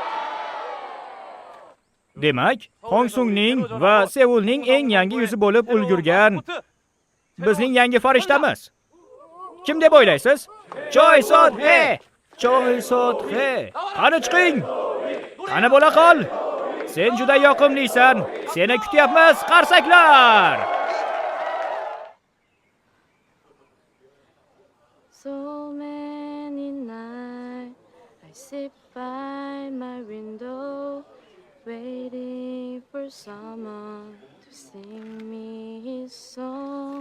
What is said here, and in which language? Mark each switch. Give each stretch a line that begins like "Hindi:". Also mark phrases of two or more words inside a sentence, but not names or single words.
Uzbek: Demak, Hongsungning va Seulning eng yangi yuzi bo'lib ulgurgan bizning yangi farishtamiz. Kim deb o'ylaysiz? Choi Sot-he. Choi Sot-he. Qani chiqing. Qani bo'la qol. Sen juda yoqimlisan. Seni kutyapmiz, qarsaklar.
English: So many nights I sit by my window waiting for someone to sing me his song.